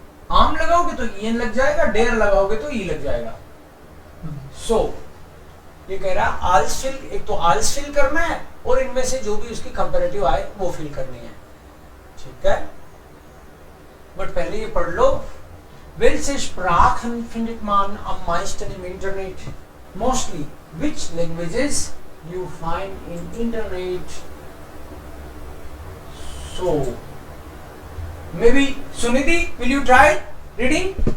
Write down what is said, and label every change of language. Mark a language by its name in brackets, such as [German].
[Hindi] आम लगाओगे तो ईएन लग जाएगा, डेयर लगाओगे तो ई लग जाएगा। सो ये कह रहा है आल्स फिल, एक तो आल्स फिल करना है और इनमें से जो भी उसकी कंपैरेटिव आए वो फिल करनी है, ठीक है। बट पहले ये पढ़ लो। [German] Welche Sprachen findet man am meisten im Internet? [English] Mostly. Which languages you find in Internet? So, maybe Sunidhi, will you try reading?